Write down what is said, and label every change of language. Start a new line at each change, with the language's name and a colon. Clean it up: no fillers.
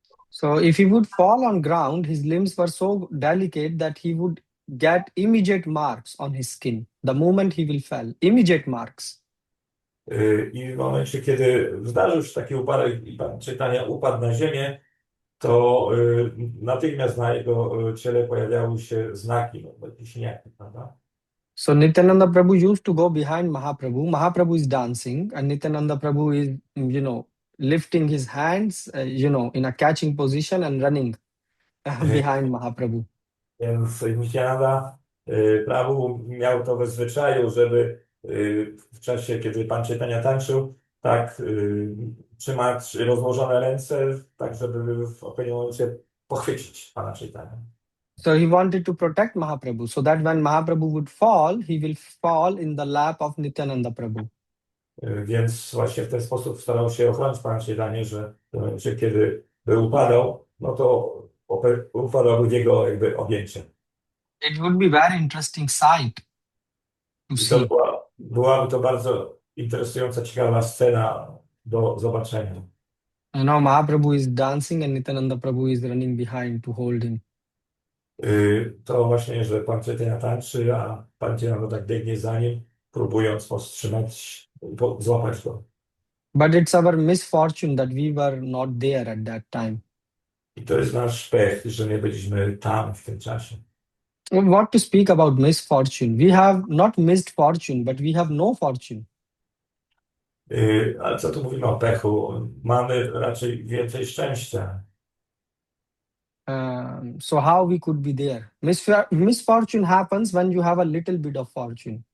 English: So if he would fall on ground, his limbs were so delicate that he would get immediate marks on his skin. The moment he will fall, immediate marks.
Polish: I w momencie, kiedy zdarzył się taki upadek i Pan Chaitanya upadł na ziemię, to natychmiast na jego ciele pojawiały się znaki, jakieś siniaki, prawda?
English: So Nityananda Prabhu used to go behind Mahaprabhu. Mahaprabhu is dancing, and Nityananda Prabhu is, lifting his hands, in a catching position and running behind Mahaprabhu.
Polish: Więc Nityananda Prabhu miał to we zwyczaju, żeby w czasie, kiedy Pan Chaitanya tańczył, tak trzymać rozłożone ręce, tak żeby w odpowiednim momencie pochwycić Pana Chaitanya.
English: So he wanted to protect Mahaprabhu, so that when Mahaprabhu would fall, he will fall in the lap of Nityananda Prabhu.
Polish: Więc właśnie w ten sposób starał się ochronić Pana Chaitanya, że w momencie, kiedy by upadał, to upadałby w jego jakby objęcie.
English: It would be very interesting sight to
Polish: I
English: see.
Polish: byłaby to bardzo interesująca, ciekawa scena do zobaczenia.
English: Mahaprabhu is dancing and Nityananda Prabhu is running behind to hold him.
Polish: To właśnie, że Pan Chaitanya tańczy, a Pan Chaitanya tak biegnie za nim, próbując powstrzymać, złapać go.
English: But it's our misfortune that we were not there at that time.
Polish: I to jest nasz pech, że nie byliśmy tam w tym czasie.
English: What to speak about misfortune? We have not missed fortune, but we have no fortune.
Polish: Ale co tu mówimy o pechu? Mamy raczej więcej szczęścia.
English: So how we could be there? Misfortune happens when you have a little bit of fortune.